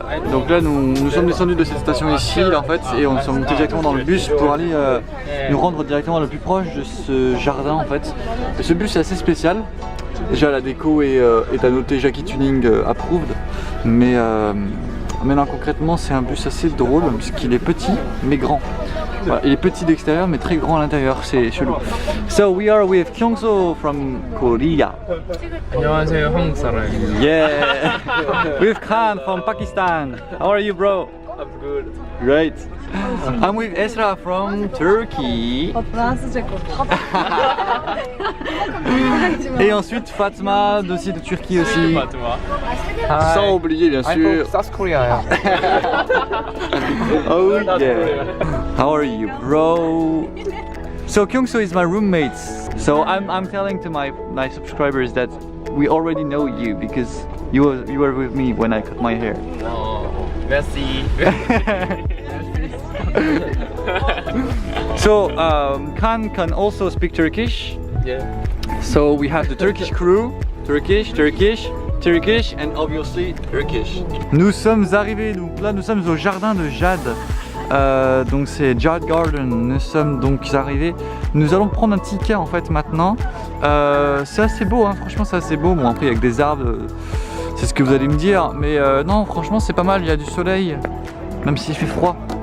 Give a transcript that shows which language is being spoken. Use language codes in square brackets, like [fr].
[fr] Donc là nous sommes descendus de cette station ici là, en fait, et on est montés directement dans le bus pour aller nous rendre directement le plus proche de ce jardin en fait. Et ce bus est assez spécial. Déjà la déco est à noter Jackie Tuning approved, mais non, concrètement c'est un bus assez drôle puisqu'il est petit mais grand. Voilà, il est petit d'extérieur mais très grand à l'intérieur, c'est chelou. [en] So we are with Kyungso from Korea. [ko] 안녕하세요, 한국 사람. [en] Yeah. With Khan from Pakistan. How are you bro? I'm good. Great. I'm with Esra from Turkey. [fr] Et ensuite Fatma aussi de Turquie aussi. Sans oublier bien sûr. [en] South Korea. Oh yeah. How are you bro? So Kyungso is my roommate. So I'm telling to my subscribers that we already know you because you were with me when I cut my hair. [fr] Merci. [en] So Khan can also speak Turkish. Yeah. So we have the Turkish crew, Turkish, and obviously Turkish. [fr] Nous sommes arrivés, donc là nous sommes au jardin de Jade. Donc c'est Jade Garden. Nous sommes donc arrivés. Nous allons prendre un ticket en fait maintenant. C'est assez beau, hein, franchement c'est assez beau. Bon après avec des arbres, c'est ce que vous allez me dire. Mais non franchement c'est pas mal, il y a du soleil, même s'il fait froid.